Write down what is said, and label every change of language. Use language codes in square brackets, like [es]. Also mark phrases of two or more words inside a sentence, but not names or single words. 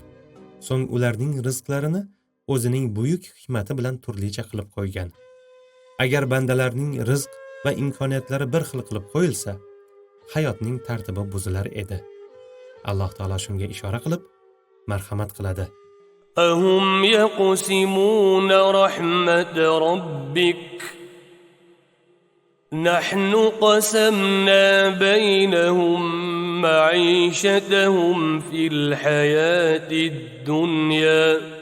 [uz] So'ng ularning rizqlarini o'zining buyuk hikmati bilan turlicha qilib qo'ygan. Agar bandalarning rizq va imkoniyatlari bir xil qilib qo'yilsa, hayotning tartibi buzilar edi. Alloh taolo shunga ishora qilib marhamat qiladi. [ar] أهم يقسمون رحمة ربك نحن قسمنا بينهم معيشتهم في الحياة الدنيا